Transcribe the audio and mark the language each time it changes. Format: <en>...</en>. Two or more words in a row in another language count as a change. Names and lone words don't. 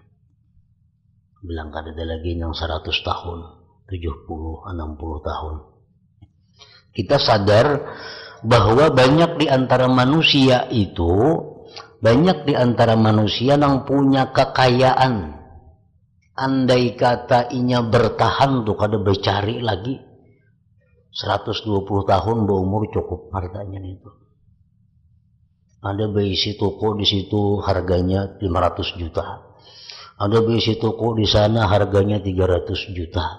<id>Bilang ada lagi yang 100 tahun, 70, 60 tahun. Kita sadar bahwa banyak di antara manusia itu, banyak di antara manusia yang punya kekayaan.</id> <bjn>Andai kata inya bertahan tuh kada bercari lagi 120 tahun berumur cukup hartanya itu.</bjn> <id>Ada berisi toko di situ harganya 500 juta. Ada berisi toko di sana harganya 300 juta.</id>